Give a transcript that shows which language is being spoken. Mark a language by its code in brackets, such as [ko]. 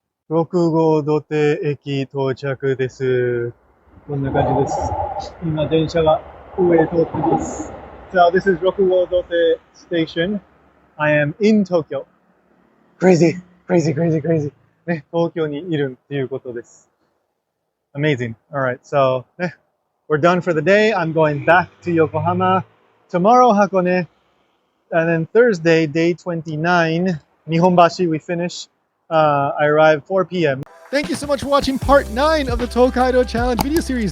[ja] Rokugodote 駅到着です。こんな感じです。今電車が上へ通ってます。 [en] So this is Rokugodote Station. I am in Tokyo. Crazy, crazy, crazy, crazy. [ja] ね、東京にいるっていうことです。 [en] Amazing. Alright, so we're done for the day. I'm going back to Yokohama. Tomorrow, Hakone. And then Thursday, day 29, Nihonbashi, we finish. I arrive 4 p.m. Thank you so much for watching part 9 of the Tokaido Challenge video series.